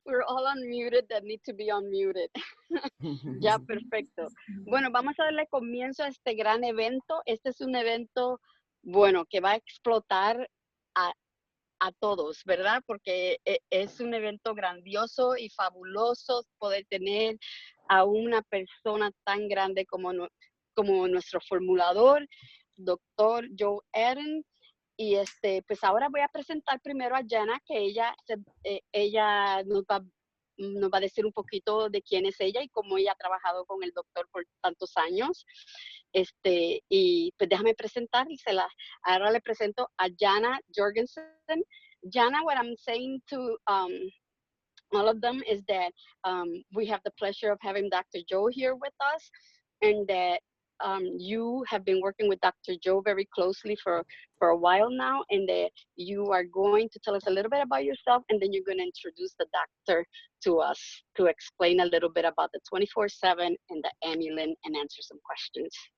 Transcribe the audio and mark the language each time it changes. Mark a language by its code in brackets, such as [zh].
[en] We're all unmuted that need to be unmuted. [es] Ya, perfecto. Bueno, vamos a darle comienzo a este gran evento. Este es un evento, bueno, que va a explotar a, a todos, ¿verdad? Porque es un evento grandioso y fabuloso poder tener a una persona tan grande como nuestro formulador, doctor Joe Ahrens. Y pues ahora voy a presentar primero a Jana, que ella nos va a decir un poquito de quién es ella y cómo ella ha trabajado con el doctor por tantos años. Y pues déjame presentárselas. Ahora le presento a Jana Jorgensen. [en] Jana, what I'm saying to all of them is that we have the pleasure of having Dr. Joe here with us, and that you have been working with Dr. Joe very closely for a while now, and that you are going to tell us a little bit about yourself, and then you're going to introduce the doctor to us to explain a little bit about the 24/7 and the Emulin and answer some questions.